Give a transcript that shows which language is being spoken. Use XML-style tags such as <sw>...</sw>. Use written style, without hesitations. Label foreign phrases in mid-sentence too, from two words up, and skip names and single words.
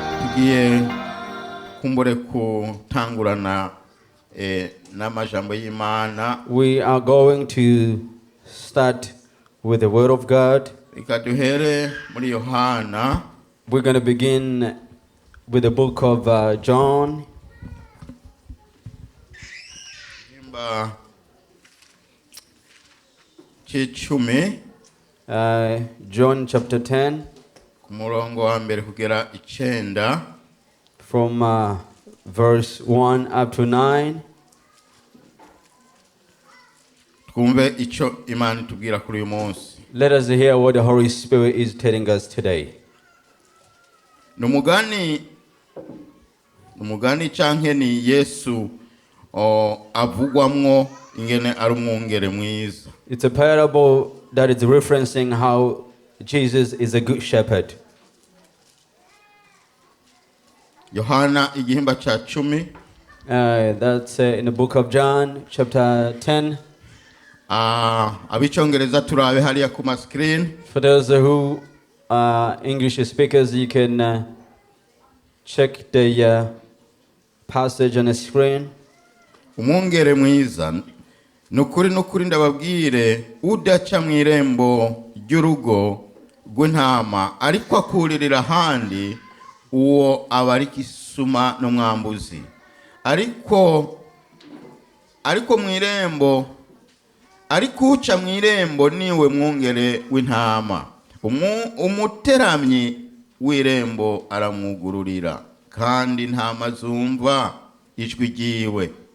<rn>tugiye kumbure kutangurana n'amajambo y'Imana.</rn> <en>We are going to start with the Word of God.</en> <rn>Reka duhere muri Yohana.</rn> <en>We're going to begin with the book of John.</en> <rn>Imba c'icumi.</rn> <en>John chapter 10</en> <rn>Ku murongo wa mbere kugera 9.</rn> <en>from verse 1 up to 9.</en> <rn>Twumve ico Imana itubwira kuri uyu munsi.</rn> <en>Let us hear what the Holy Spirit is telling us today.</en> <rn>Numugani canke ni Yesu avugwamwo ingene ari umwungere mwiza.</rn> <en>It's a parable that is referencing how Jesus is a good shepherd.</en> <rn>Yohana igihimba ca 10.</rn> <en>That's in the book of John chapter 10.</en> <rn>Abicongereza turabe hariya ku ma screen.</rn> <en>For those who are English speakers, you can check the passage on the screen.</en> <rn>Umwungere mwiza nukuri ndababwire udaca mw'irembo ry'urugo rw'intama ariko akuririra ahandi uwo aba ari kisuma n'umwambuzi ariko mw'irembo ariko uca mw'irembo niwe mwungere w'intama umuteramyi w'irembo aramwugururira kandi intama zumva ijwi ryiwe</rn>